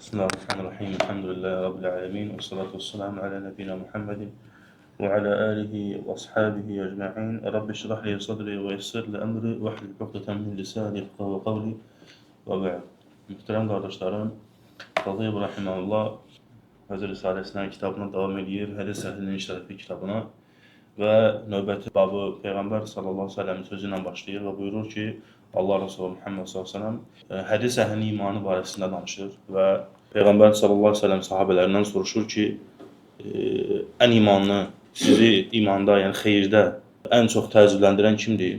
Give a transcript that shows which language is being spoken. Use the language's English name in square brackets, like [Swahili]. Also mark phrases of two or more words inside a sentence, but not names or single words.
[Arabic] بسم الله الرحمن الرحيم. الحمد لله رب العالمين. والصلاة والسلام على نبينا محمد وعلى آله وأصحابه أجمعين. رب اشرح لي صدري ويسر لي أمري واحلل عقدة من لساني يفقهوا قولي وبعد. [Turkish] Muhterem kardeşlerim, [Azerbaijani] Qazi İbrahimullah Həcr Risaləsinin kitabına devam edir. Hədis Əhlinin şərəfi kitabına və növbəti babı Peyğəmbər [Arabic] صلى الله عليه وسلم [Azerbaijani] sözü ilə başlayır və buyurur ki, Allah Resulü Muhammed [Arabic] صلى الله عليه وسلم [Azerbaijani] hədis əhlinin imanı barəsində danışır və Peyğəmbər [Arabic] صلى الله عليه وسلم [Azerbaijani] sahabələrindən soruşur ki, ən imanlı sizi imanda, yəni xeyirdə ən çox təəccübləndirən kimdir?